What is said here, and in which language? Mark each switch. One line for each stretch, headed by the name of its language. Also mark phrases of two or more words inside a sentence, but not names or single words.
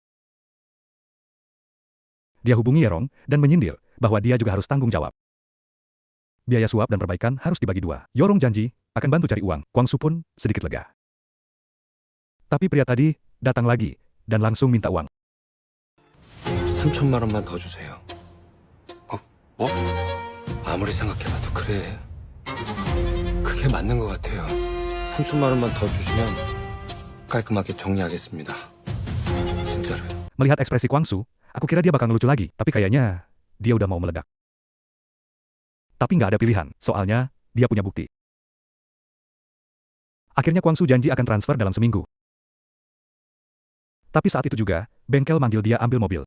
Indonesian: Dia hubungi Yorong dan menyindir bahwa dia juga harus tanggung jawab. Biaya suap dan perbaikan harus dibagi dua. Yorong janji akan bantu cari uang. Kwang-soo pun sedikit lega. Tapi pria tadi datang lagi dan langsung minta uang.
Korean: 3천만 원만 더 주세요. 뭐? 아무리 생각해봐도 그래. 그게 맞는 것 같아요. 3천만 원만 더 주시면 깔끔하게 정리하겠습니다. 진짜로요.
Indonesian: Melihat ekspresi Kwang-soo, aku kira dia bakal ngelucu lagi, tapi kayaknya dia udah mau meledak. Tapi nggak ada pilihan, soalnya dia punya bukti. Akhirnya Kwang-soo janji akan transfer dalam seminggu. Tapi saat itu juga, bengkel manggil dia ambil mobil.